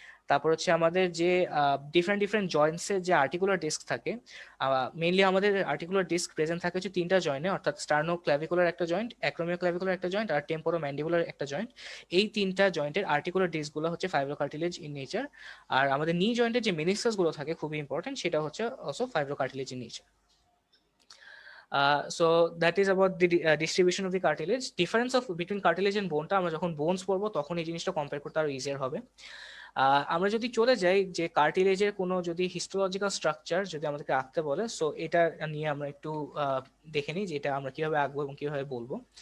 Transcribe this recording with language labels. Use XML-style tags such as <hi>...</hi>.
<bn>তারপর হচ্ছে আমাদের যে ডিফারেন্ট জয়েন্টসের যে আর্টিকুলার ডিস্ক থাকে, মেইনলি আমাদের আর্টিকুলার ডিস্ক প্রেজেন্ট থাকে হচ্ছে তিনটা জয়েন্টে, অর্থাৎ স্টার্নো ক্ল্যাভিকুলার একটা জয়েন্ট, অ্যাক্রোমিও ক্ল্যাভিকুলার একটা জয়েন্ট আর টেম্পোরো ম্যান্ডিবুলার একটা জয়েন্ট। এই তিনটা জয়েন্টের আর্টিকুলার ডিস্কগুলো হচ্ছে</bn> <en>Fibro cartilage in nature.</en> <bn>আর আমাদের নি জয়েন্টের যে মেনিসাস গুলো থাকে খুবই ইম্পর্টেন্ট, সেটা হচ্ছে</bn> <en>Also fibro cartilage in nature. So that is about the distribution of the cartilage. Difference of between cartilage and bone</en> <bn>টা আমরা যখন বোনস পড়বো তখন এই জিনিসটা কম্পেয়ার করতে আরো ইজিয়ার হবে। আমরা যদি চলে যাই যে কার্টিলেজের কোনো যদি হিস্টোলজিক্যাল স্ট্রাকচার যদি আমাদেরকে আঁকতে বলে, সো এটা নিয়ে আমরা একটু দেখে নিই যে এটা আমরা কিভাবে আঁকবো এবং কিভাবে বলবো।</bn>